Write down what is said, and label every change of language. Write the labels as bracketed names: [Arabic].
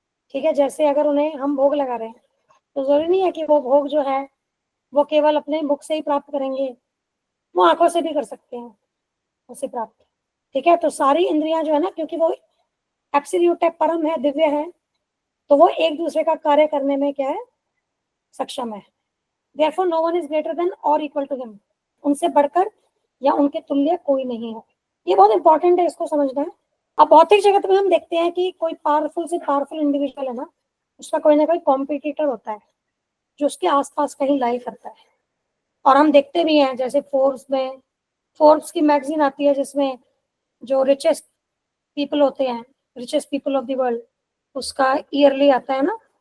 [Hindi] ठीक है, जैसे अगर उन्हें हम भोग लगा रहे हैं तो जरूरी नहीं है कि वो भोग जो है वो केवल अपने मुख से ही प्राप्त करेंगे, वो आंखों से भी कर सकते हैं उसे प्राप्त। ठीक है, तो सारी इंद्रियां जो है ना, क्योंकि वो एब्सोल्यूट है, परम है, दिव्य है, तो वो एक दूसरे का कार्य करने में क्या है? सक्षम है। [English] Therefore, no one is greater than or equal to him. [Hindi] उनसे बढ़कर या उनके तुल्य कोई नहीं है। ये बहुत इंपॉर्टेंट है, इसको समझना है। अब भौतिक जगत में हम देखते हैं कि कोई पावरफुल से पावरफुल इंडिविजुअल है ना, उसका कोई ना कोई कॉम्पिटिटर होता है जो उसके आसपास कहीं लाई करता है। और हम देखते भी हैं, जैसे फोर्ब्स की मैगजीन आती है जिसमें जो रिचेस्ट पीपल होते हैं, [English] richest people of the world, [Hindi] उसका ईयरली आता है ना।